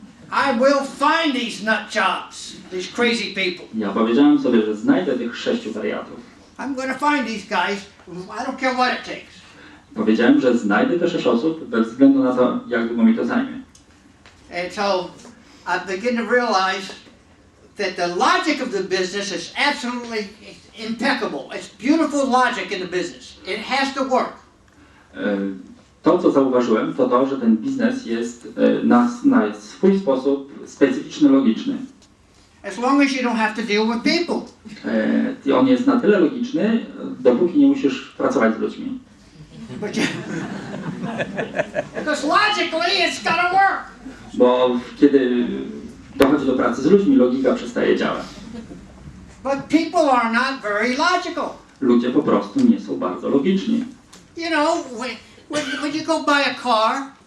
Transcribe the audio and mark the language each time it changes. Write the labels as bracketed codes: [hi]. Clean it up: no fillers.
[en] I will find these nut jobs, these crazy people. [pl] Ja powiedziałem sobie, że znajdę tych 6 wariatów. [en] I'm going to find these guys. I don't care what it takes. [pl] Powiedziałem, że znajdę te 6 osób bez względu na to, jak długo mi to zajmie. [en] And so I begin to realize that the logic of the business is absolutely impeccable. It's beautiful logic in the business. It has to work. [pl] To, co zauważyłem, to to, że ten biznes jest na swój sposób specyficzny, logiczny. [en] As long as you don't have to deal with people. [pl] On jest na tyle logiczny, dopóki nie musisz pracować z ludźmi. [en] Because logically it's got to work. [pl] Bo kiedy dochodzi do pracy z ludźmi, logika przestaje działać. [en] But people are not very logical. [pl] Ludzie po prostu nie są bardzo logiczni. [en] You know, when you go buy a car,